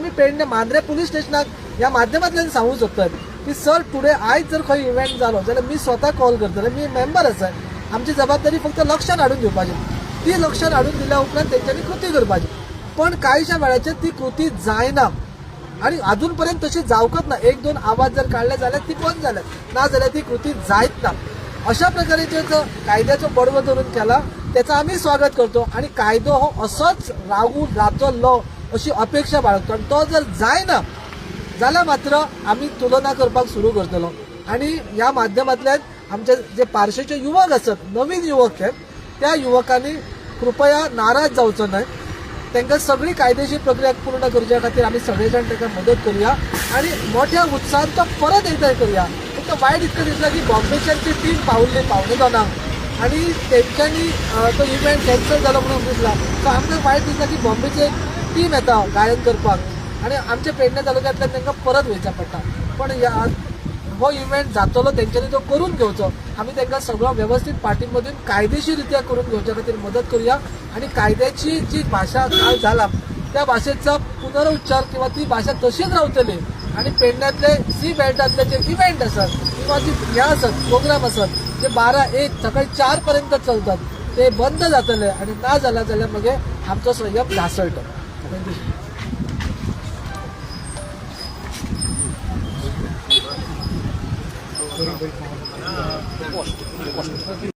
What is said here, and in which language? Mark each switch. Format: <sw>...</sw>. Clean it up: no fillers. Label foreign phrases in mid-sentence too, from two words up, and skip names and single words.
<kok>आमी पेडणे मांद्रे पुलीस स्टेशनाक ह्या माध्यमांतल्यान सांगूं सोदतात की सर टुडे आयज जर खंय इव्हेंट जालो जाल्यार मी स्वता कॉल करतले मी मेंबर आसा आमची जबाबदारी फक्त लक्षात हाडून दिवपाची ती लक्षात हाडून दिल्या उपरांत तेंच्यांनी कृती करपाची पण कांयशा वेळाचेर ती कृती जायना आणि अजून पर्यंत तशी</kok> <mr>जावकच ना 1-2 आवाज जर काढले जाल्यार ती बंद जाल्यात ना जाल्यार ती कृती जायत ना अशा प्रकारे जो कायद्याचो बडवो धरून केला त्याचं आम्ही स्वागत करतो आणि कायदो हो असोच रागून राचो अशी अपेक्षा बाळगतो आणि तो जर जायना जाल्यार मात्र आम्ही तुलना करपाक सुरू करतलो आणि ह्या माध्यमांतल्यान आमचे जे पारशेचे युवक असत, नवीन युवक आहेत, त्या युवकांनी कृपया नाराज जावचो नाही. त्यांना सगळी कायदेशीर प्रक्रिया पूर्ण करच्या खातीर आम्ही सगळेजण त्यांना मदत करूया आणि मोठ्या उत्साहात तो परत एकदा करूया.</mr> <kok>फक्त वाईट इतकं दिसलं की बॉम्बेच्यांची टीम पावली पावणे दोनांक आणि तेंच्यांनी तो इव्हेंट कॅन्सल जालो म्हणून दिसला. सो आमकां वाईट दिसला की बॉम्बेचे टीम येता गायन करपाक आणि आमच्या पेडणे तालुक्यांतल्यान तांकां परत वयचा पडटा. पण हो इव्हेंट जातलो तेंच्यांनी तो करून घेवचो.</kok> <mr>आम्ही त्यांना सगळं व्यवस्थित पाठीमधून कायदेशीररित्या करून घेवच्या खातीर मदत करूया आणि कायद्याची जी भाषा काल झाला त्या भाषेचा पुनरुच्चार किंवा ती भाषा तशीच रावतली आणि पेडण्यातले सी बेल्टातले जे इव्हेंट असतात किंवा जी ह्या असत प्रोग्राम असत जे 12-1 सकाळी 4 पर्यंत चलतात ते बंद जातले आणि ना झाला जाल्यार मागीर आमचो संयम ढासळटा.</mr> <en>थँक्यू.</en>